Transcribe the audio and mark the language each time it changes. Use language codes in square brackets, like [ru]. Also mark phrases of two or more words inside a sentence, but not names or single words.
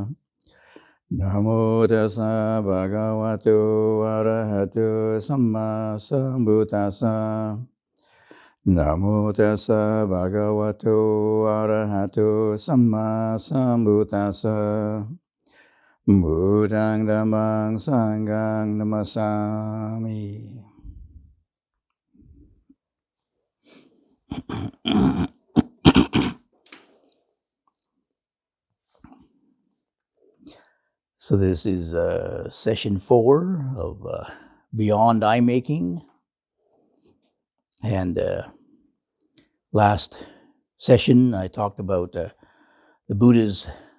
[pi] Namo tassa bhagavato arahato samma sambuddhassa. Namo tassa bhagavato arahato samma sambuddhassa. Buddhang dhammang sanghang namasami. [en] So this is session 4 of Beyond Eye Making, and last session I talked about the Buddha's